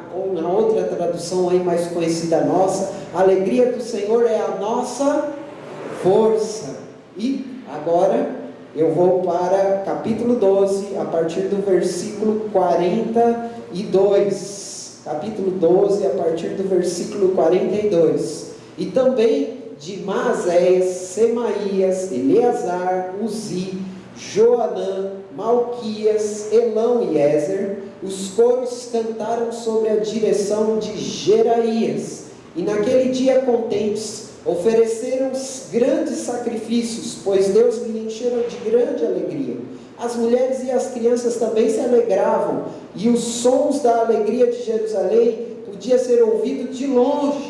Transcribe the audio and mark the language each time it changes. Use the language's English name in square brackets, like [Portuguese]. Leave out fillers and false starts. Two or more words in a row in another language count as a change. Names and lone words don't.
[Portuguese] Ou na outra tradução aí mais conhecida nossa, a alegria do Senhor é a nossa força. E agora eu vou para capítulo 12, a partir do versículo 42. Capítulo 12, a partir do versículo 42. E também de Maazéias, Semaías, Eleazar, Uzi, Joanã, Malquias, Elão e Ézer, os coros cantaram sobre a direção de Jeraías. E naquele dia contentes, ofereceram grandes sacrifícios, pois Deus lhe encheram de grande alegria. As mulheres e as crianças também se alegravam, e os sons da alegria de Jerusalém podia ser ouvido de longe.